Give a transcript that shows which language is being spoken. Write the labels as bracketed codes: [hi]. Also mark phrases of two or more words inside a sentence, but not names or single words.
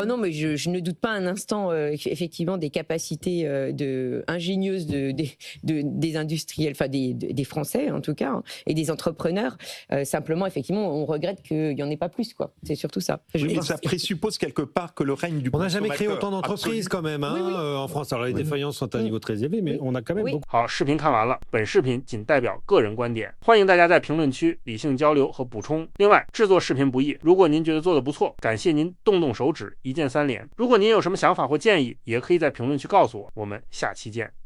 [fr] Non, mais je ne doute pas un instant, effectivement, des capacités ingénieuses des industriels, enfin des Français en tout cas, et des entrepreneurs. Simplement, effectivement, on regrette qu'il n'y en ait pas plus, quoi. C'est surtout ça. Mais ça présuppose quelque part que le règne du consommateur... On n'a jamais créé autant d'entreprises quand même, en France. Alors les défaillances sont à un niveau très élevé, mais on a quand même beaucoup. [zh] 好，视频看完了，本视频仅代表个人观点，欢迎大家在评论区理性交流和补充。另外，制作视频不易，如果您觉得做得不错，感谢您动动手指，一键3连。如果您有什么想法或建议，也可以在评论区告诉我。我们下期见。